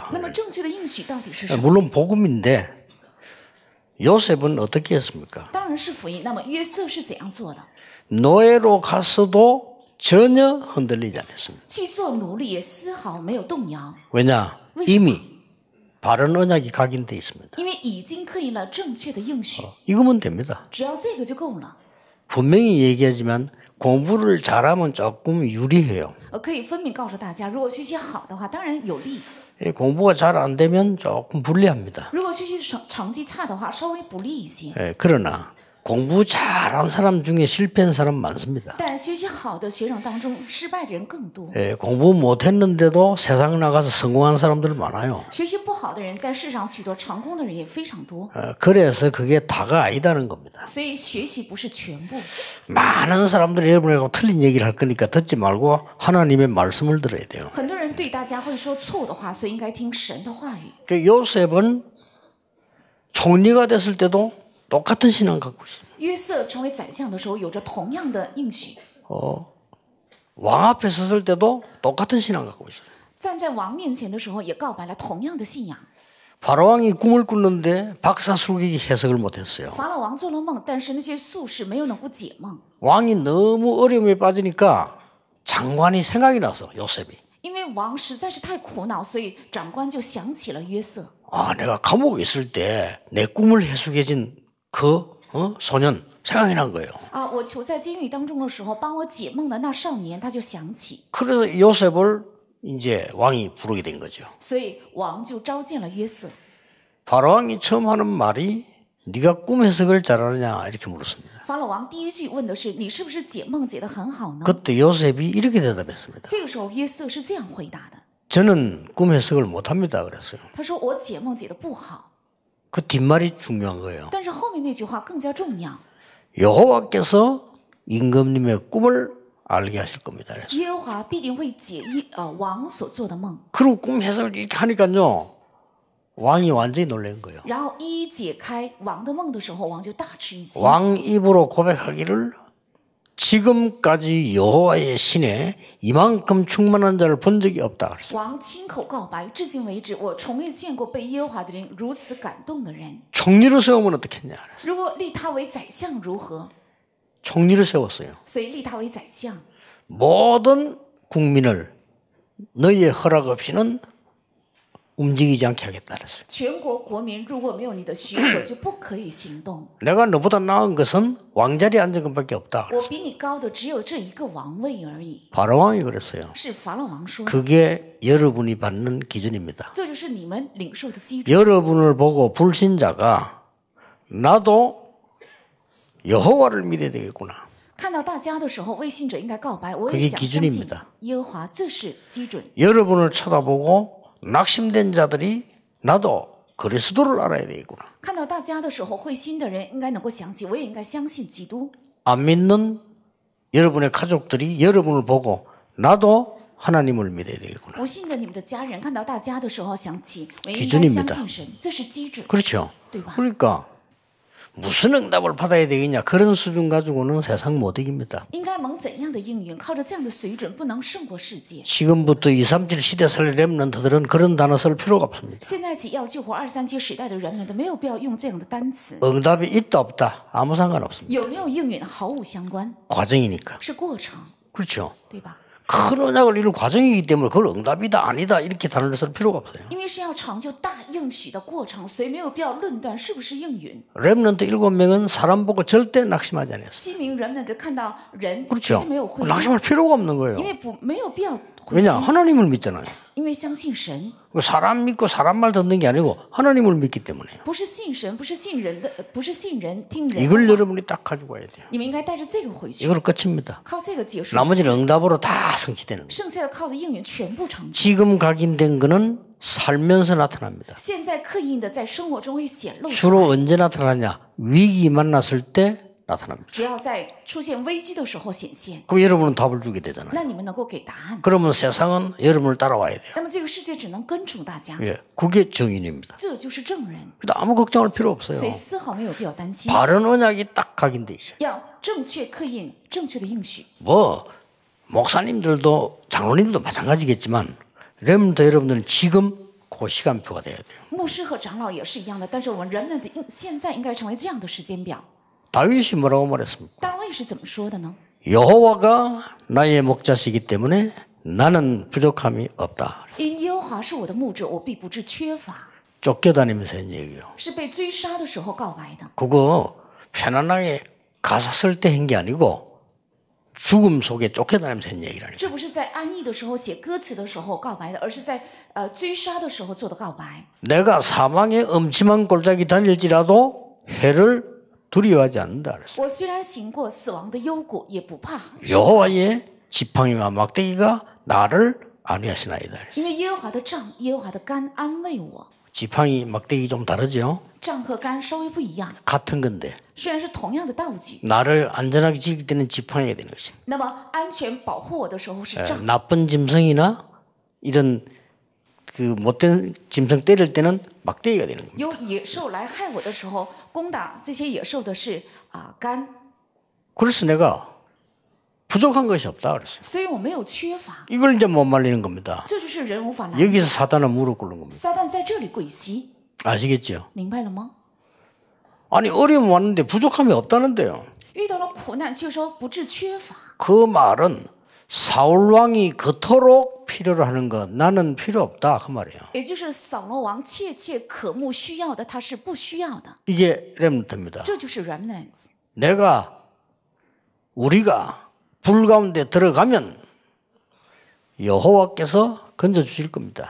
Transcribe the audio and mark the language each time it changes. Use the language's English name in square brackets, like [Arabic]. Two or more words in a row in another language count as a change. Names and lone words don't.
[Chinese] 那么正确的应许到底是什么？ [Korean] 물론 복음인데 요셉은 어떻게 했습니까? [Chinese] 当然是福音。那么约瑟是怎样做的？ [Korean] 노예로 가서도 전혀 흔들리지 않았습니다. [Chinese] 去做奴隶也丝毫没有动摇， [Korean] 왜냐? 이미 바른 언약이 각인돼 있습니다. [Chinese] 因为已经刻印了正确的应许， [Korean] 이거면 됩니다. [Chinese] 只要这个就够了。 [Korean] 분명히 얘기하지만 공부를 잘하면 조금 유리해요. [Chinese] 可以分明告诉大家，如果学习好的话，当然有利； [Korean] 공부가 잘 안 되면 조금 불리합니다. [Chinese] 如果学习成绩差的话，稍微不利一些。 [Korean] 그러나 공부 잘한 사람 중에 실패한 사람 많습니다. [Chinese] 但学习好的学生当中，失败的人更多。 [Korean] 공부 못했는데도 세상 나가서 성공한 사람들 많아요. [Chinese] 学习不好的人在世上取得成功的人也非常多。 [Korean] 그래서 그게 다가 아니다는 겁니다. [Chinese] 所以学习不是全部。 [Korean] 많은 사람들이 여러분하고 틀린 얘기를 할 거니까 듣지 말고 하나님의 말씀을 들어야 돼요. [Chinese] 很多人对大家会说错误的话，所以应该听神的话语。 [Korean] 요셉은 총리가 됐을 때도 똑같은 신앙 갖고 있습니다. [Chinese] 约瑟成为宰相的时候，有着同样的应许； [Korean] 왕 앞에 섰을 때도 똑같은 신앙 갖고 있어요. [Chinese] 站在王面前的时候，也告白了同样的信仰。 [Korean] 바로왕이 꿈을 꿨는데 박사술객이 해석을 못했어요. [Chinese] 法老王做了梦，但是那些术士没有能够解梦， [Korean] 왕이 너무 어려움에 빠지니까 장관이 생각이 나서 요셉이 [Chinese] 因为王实在是太苦恼，所以长官就想起了约瑟。 [Korean] 아 내가 감옥에 있을 때 내 꿈을 해석해준 그 소년 생각이 난 거예요. [Chinese] 我囚在监狱当中的时候，帮我解梦的那少年，他就想起， [Korean] 그래서 요셉을 이제 왕이 부르게 된 거죠. [Chinese] 所以王就召见了约瑟。 [Korean] 바로왕이 처음 하는 말이 네가 꿈 해석을 잘하느냐 이렇게 물었습니다. [Chinese] 法老王第一句问的是：“你是不是解梦解得很好呢？” [Korean] 그때 요셉이 이렇게 대답했습니다. [Chinese] 这个时候，约瑟是这样回答的：“ [Korean] 저는 꿈 해석을 못합니다. 그랬어요. [Chinese] 他说我解梦解得不好。 [Korean] 그 뒷말이 중요한 거예요. [Chinese] 但是后面那句话更加重要。 [Korean] 여호와께서 임금님의 꿈을 알게 하실 겁니다. 그래서. [Chinese] 耶和华必定会解王所做的梦， [Korean] 그리고 꿈 해석을 이렇게 하니까요. 왕이 완전히 놀란 거예요. [Chinese] 然后一一解开王的梦的时候，王就大吃一惊。 [Korean] 왕 입으로 고백하기를 지금까지 여호와의 신에 이만큼 충만한 자를 본 적이 없다. 그랬어요. [Chinese] 王亲口告白，至今为止，我从未见过被耶和华的灵如此感动的人。 [Korean] 총리로 세우면 어떻겠냐. 그랬어요. [Chinese] 如果立他为宰相如何？ [Korean] 총리를 세웠어요. [Chinese] 所以立他为宰相， [Korean] 모든 국민을 너희의 허락 없이는 움직이지 않게 하겠다 그랬어요. [Chinese] 全国国民如果没有你的许可，就不可以行动。 [Korean] 내가 너보다 나은 것은 왕자리에 앉은 것밖에 없다. [Chinese] 我比你高的只有这一个王位而已。 [Korean] 바로왕이 그랬어요. [Chinese] 是法老王说的， [Korean] 그게 여러분이 받는 기준입니다. [Chinese] 这就是你们领受的基准。 [Korean] 여러분을 보고 불신자가 나도 여호와를 믿어야 되겠구나. [Chinese] 看到大家的时候，未信者应该告白，我 [Korean] 그게 [Chinese] 也想相信 [Korean] 기준입니다. [Chinese] 耶和华，这是基准。 [Korean] 여러분을 쳐다보고 낙심된 자들이 나도 그리스도를 알아야 되겠구나. [Chinese] 看到大家的时候，会心的人应该能够想起，我也应该相信基督。 [Korean] 안 믿는 여러분의 가족들이 여러분을 보고 나도 하나님을 믿어야 되겠구나. [Chinese] 不信的你们的家人看到大家的时候，想起我也应该 [Korean] 기준입니다. [Chinese] 相信神，这是基准。 [Korean] 그렇죠. [Chinese] 对吧？ [Korean] 그러니까 무슨 응답을 받아야 되겠냐 그런 수준 가지고는 세상 못 이깁니다. [Chinese] 应该蒙怎样的应允？靠着这样的水准，不能胜过世界。 [Korean] 지금부터 237 시대 살 렘넌트들은 그런 단어 쓸 필요가 없습니다. [Chinese] 现在起要救活237时代的人们都没有必要用这样的单词。 [Korean] 응답이 있다 없다 아무 상관없습니다. [Chinese] 有没有应允毫无相关， [Korean] 과정이니까. [Chinese] 是过程， [Korean] 그렇죠. [Chinese] 对吧？ [Korean] 큰 언약을 이룰 과정이기 때문에 그걸 응답이다 아니다 이렇게 단어를 쓸 필요가 없어요. [Chinese] 因为是要成就大应许的过程，所以没有必要论断是不是应允。 [Korean] 렘넌트 7명은 사람 보고 절대 낙심하지 않았어요. [Chinese] 7 名人们的看到人绝 [Korean] 그렇죠. [Chinese] 对没有灰心， [Korean] 낙심할 필요가 없는 거예요. [Chinese] 因为没有必要灰 [Korean] 왜냐 [Chinese] 心， [Korean] 하나님을 믿잖아요. [Chinese] 因为相信神， [Korean] 사람 믿고 사람 말 듣는 게 아니고 하나님을 믿기 때문에요. [Chinese] 不是信神，不是信人的，不是信人听人的 [Korean] 이걸 [Chinese] 话。 [Korean] 여러분이 딱 가지고 와야 돼요. [Chinese] 你们应该带着这个回去， [Korean] 이걸로 끝입니다. [Chinese] 靠这个结束， [Korean] 나머지는 응답으로 다 성취되는 거예요. [Chinese] 剩下的靠着应允全部成就。 [Korean] 지금 각인된 거는 살면서 나타납니다. [Chinese] 现在刻印的在生活中会显露出来， [Korean] 주로 언제 나타나냐? 위기 만났을 때 나타납니다. [Chinese] 只要在出现危机的时候显现， [Korean] 그럼 여러분은 답을 주게 되잖아요. [Chinese] 那你们能够给答案。 [Korean] 그러면 세상은 여러분을 따라와야 돼요. [Chinese] 那么这个世界只能跟从大家， [Korean] 예, 그게 정인입니다. [Chinese] 这就是正人， [Korean] 그래도 아무 걱정할 필요 없어요. [Chinese] 所以丝毫没有必要担心。 [Korean] 바른 언약이 딱 각인돼 있어요. [Chinese] 要正确刻印，正确的应许。 [Korean] 뭐 목사님들도 장로님들도 마찬가지겠지만 렘넌트 여러분들은 지금 그 시간표가 돼야 돼요. [Chinese] 牧师和长老也是一样的，但是我们人们的现在应该成为这样的时间表。 [Korean] 다윗이 뭐라고 말했습니까? [Chinese] 大卫是怎么说的呢？ [Korean] 여호와가 나의 목자시기 때문에 나는 부족함이 없다. [Chinese] 因耶和华是我的牧者，我必不致缺乏。 [Korean] 쫓겨다니면서 한 얘기예요. [Chinese] 是被追杀的时候告白的， [Korean] 그거 편안하게 가사 쓸 때 한 게 아니고 죽음 속에 쫓겨다니면서 한 얘기라니까. [Chinese] 这不是在安逸的时候写歌词的时候告白的，而是在追杀的时候做的告白。 [Korean] 내가 사망의 엄침한 골짜기 다닐지라도 해를 두려워하지 않는다 그랬어요. [Chinese] 我虽然行过死亡的幽谷，也不怕， [Korean] 여호와의 지팡이와 막대기가 나를 안위하시나이다 그랬어요. [Chinese] 因为耶和华的杖、耶和华的竿安慰我。 [Korean] 지팡이 막대기 좀 다르죠? [Chinese] 杖和竿稍微不一样， [Korean] 같은 건데 [Chinese] 虽然是同样的道具， [Korean] 나를 안전하게 지킬 때는 지팡이가 되는 것입니다. [Chinese] 那么安全保护我的时候是杖。 [Korean] 나쁜 짐승이나 이런 그 못된 짐승 때릴 때는 막대기가 되는 겁니다. [Chinese] 有野兽来害我的时候，攻打这些野兽的是竿， [Korean] 그래서 내가 부족한 것이 없다 그랬어요. [Chinese] 所以我没有缺乏。 [Korean] 이걸 이제 못 말리는 겁니다. [Chinese] 这就是人无法拦。 [Korean] 여기서 사단은 무릎 꿇는 겁니다. [Chinese] 撒旦在这里跪膝， [Korean] 아시겠죠? [Chinese] 明白了吗？ [Korean] 아니 어려움 왔는데 부족함이 없다는데요. [Chinese] 遇到了苦难却说不致缺乏， [Korean] 그 말은 사울 왕이 그토록 필요로 하는 것 나는 필요 없다 그 말이에요. [Chinese] 也就是扫罗王切切渴慕需要的，他是不需要的， [Korean] 이게 렘넌트입니다. [Chinese] 这就是 remnants。 [Korean] 우리가 불 가운데 들어가면 여호와께서 건져 주실 겁니다.